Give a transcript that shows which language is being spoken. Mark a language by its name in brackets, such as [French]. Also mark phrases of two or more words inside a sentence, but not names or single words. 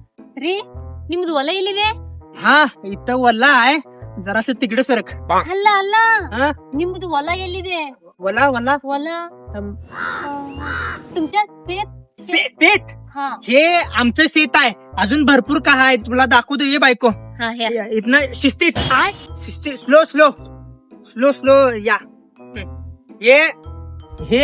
[Kannada] ರೀ ನಿಮ್ದು ಹೊಲ ಎಲ್ಲಿದೆ? ಹಾ ಇತ್ತ ಹೊಲ [Marathi] आहे जरासं तिकडे सरक. [Kannada] ಅಲ್ಲ ಅಲ್ಲ [Marathi] हा [Kannada] ನಿಮ್ದು ಹೊಲ ಎಲ್ಲಿದೆ? ಹೊಲ ಹೊಲ [Marathi] ಹೊಲ तुमच्या शेत हा हे आमचं शेत आहे. अजून भरपूर काय आहे तुला दाखवतो. ये बायको हा हे इथनं शिस्तीत शिस्तीत स्लो स्लो स्लो स्लो या ये हे